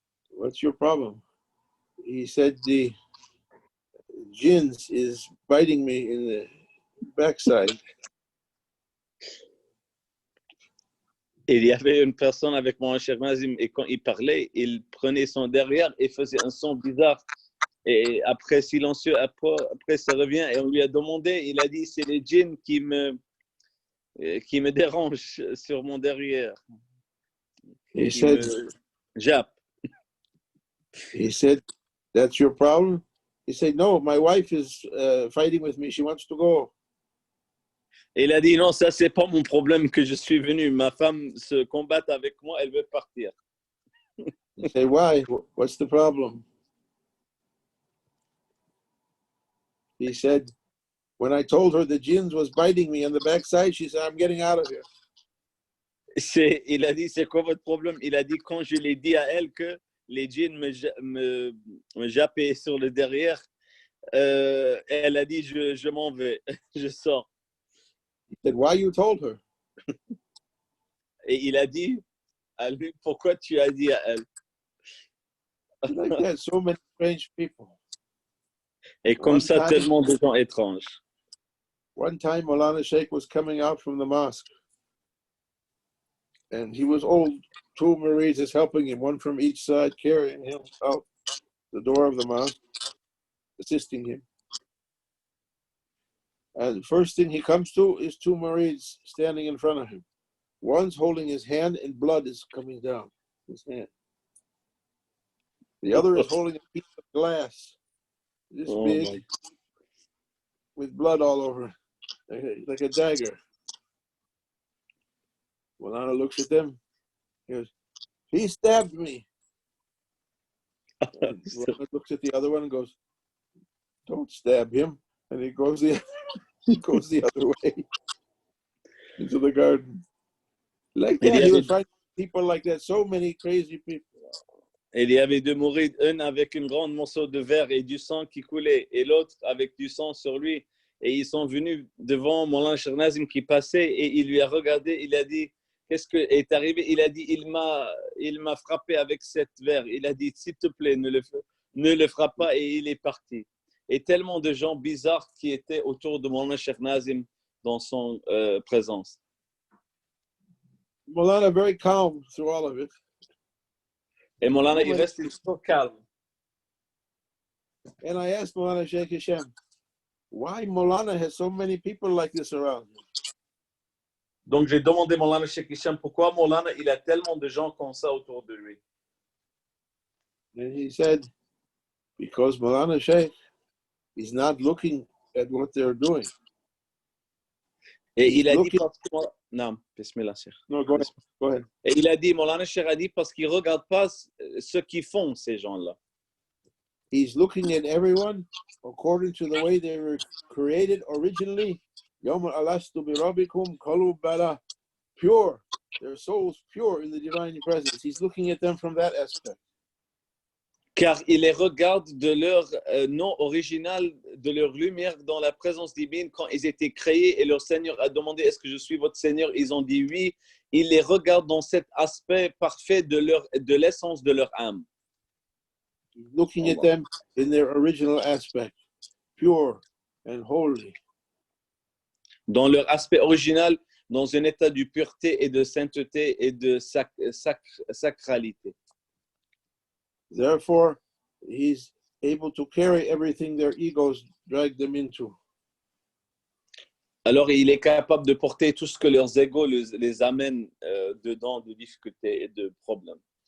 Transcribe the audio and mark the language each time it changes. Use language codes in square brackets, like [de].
[en] What's your problem? He said the jinns is biting me in the backside. [fr] Il y avait une personne avec mon cher Nazim et quand il parlait, il prenait son derrière et faisait un son bizarre. Et après, silencieux, après ça revient et on lui a demandé, il a dit, c'est les djinns qui me dérangent sur mon derrière. [en] He said, [fr] jappe. [en] He said, that's your problem? He said, no, my wife is fighting with me. She wants to go. [fr] Et il a dit, non, ça, c'est pas mon problème que je suis venu. Ma femme se combat avec moi, elle veut partir. [en] He said, why? What's the problem? He said, when I told her the jinns was biting me on the backside, she said, I'm getting out of here. [fr] Il a dit, c'est quoi votre problème? Il a dit, quand je l'ai dit à elle que les djinns me jappaient sur le derrière, elle a dit, je m'en vais, je sors. [en] He said, why you told her? [fr] Et il a dit à lui, pourquoi tu as dit à elle? [en] Like that, so many strange people. [fr] Et comme ça, tellement de gens étranges. [en] One time, Maulana Sheikh was coming out from the mosque, and he was old. Two Marids is helping him, one from each side, carrying him out the door of the mosque, assisting him. And the first thing he comes to is two Marids standing in front of him. One's holding his hand, and blood is coming down his hand. The other is holding a piece of glass, this big, with blood all over, like a dagger. Maulana looks at them. He goes, "He stabbed me." Maulana looks at the other one and goes, "Don't stab him." And he goes the other way into the garden. Like that, he was finding people like that. So many crazy people. [fr] Il y avait deux mourides, un avec une grande morceau de verre et du sang qui coulait, et l'autre avec du sang sur lui. Et ils sont venus devant Maulana Sheikh Nazim qui passait, et il lui a regardé, il a dit, qu'est-ce qui est arrivé? Il a dit, il m'a frappé avec cette verre. Il a dit, s'il te plaît, ne le frappe pas, et il est parti. Et tellement de gens bizarres qui étaient autour de Maulana Sheikh Nazim dans son présence. [en] Maulana very calm through all of it. [fr] Et Maulana, il reste toujours calme. [en] And I asked Maulana Sheikh Hisham, why Maulana has so many people like this around him? [fr] Donc j'ai demandé à Maulana Sheikh Hisham pourquoi Maulana il a tellement de gens comme ça autour de lui. [en] And he said, because Maulana Sheikh is not looking at what they're doing. [fr] Et il a dit parce que non, bismillah, Cheikh. [en] No, go ahead. [fr] Et il a dit, Maulana Sheikh a dit parce qu'il regarde pas ce qu'ils font ces gens-là. [en] He's looking at everyone according to the way they were created originally. [ar] Yawma alastu bi rabbikum qalu bala, [en] pure, their souls pure in the divine presence. He's looking at them from that aspect. [fr] Car il les regarde de leur nom original, de leur lumière dans la présence divine quand ils étaient créés et leur Seigneur a demandé est-ce que je suis votre Seigneur? Ils ont dit oui. Il les regarde dans cet aspect parfait de l'essence de leur âme. [en] Looking at them in their original aspect, pure and holy. [fr] Dans leur aspect original, dans un état de pureté et de sainteté et de sacralité. [en] Therefore, he's able to carry everything their egos drag them into. [fr] Alors, il est capable de porter tout ce que leurs égos les amènent dedans de difficultés et de problèmes.